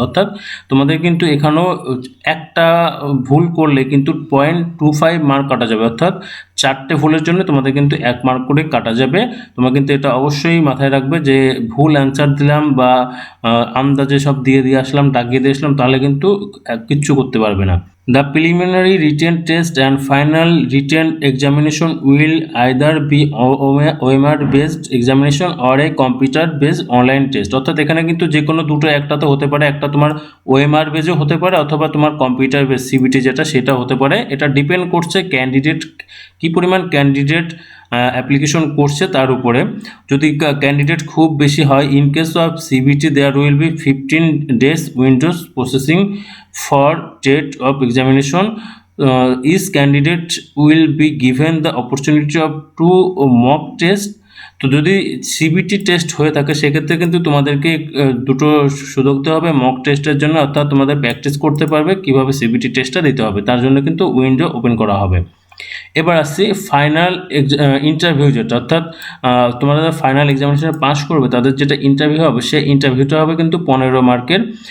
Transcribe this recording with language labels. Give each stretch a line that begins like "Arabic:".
Bangla: অর্থাৎ তোমাদের কিন্তু এখানেও একটা ভুল করলে কিন্তু 0.25 মার্ক কাটা যাবে, অর্থাৎ 4টে ভুলের জন্য তোমাদের কিন্তু 1 মার্ক করে কাটা যাবে। তোমরা কিন্তু এটা অবশ্যই মাথায় রাখবে যে ভুল অ্যান্সার দিলাম বা আন্দাজে সব দিয়ে আসলাম, দাগিয়ে দিয়ে আসলাম, তাহলে কিন্তু কিচ্ছু করতে পারবে না।
English: The preliminary written test and final written examination will either be OMR-based examination or a computer-based online test.
Bangla: অর্থাৎ এখানে কিন্তু যে কোনো দুটো একটা তো হতে পারে, একটা তোমার OMR বেজও হতে পারে অথবা তোমার কম্পিউটার বেস সিবিটি যেটা সেটা হতে পারে। এটা ডিপেন্ড করছে ক্যান্ডিডেট কী পরিমাণ ক্যান্ডিডেট অ্যাপ্লিকেশন করছে তার উপরে। যদি ক্যান্ডিডেট খুব বেশি হয়,
English: In case of CBT there will be 15 days windows processing for date of examination. Each candidate will be given the opportunity of 2 mock test.
Bangla: তো যদি সিবিটি টেস্ট হয়ে থাকে সেক্ষেত্রে কিন্তু তোমাদেরকে দুটো সুযোগ দেওয়া হবে মক টেস্টের জন্য, অর্থাৎ তোমাদের প্র্যাকটিস করতে পারবে কিভাবে সিবিটি টেস্টটা দিতে হবে, তার জন্য কিন্তু উইন্ডো ওপেন করা হবে। এবার আসছি ফাইনাল ইন্টারভিউ যেটা, অর্থাৎ তোমরা যারা ফাইনাল এক্সামিনেশনে পাস করবে তাদের যেটা ইন্টারভিউ হবে সেই ইন্টারভিউটা হবে কিন্তু 15 মার্কের।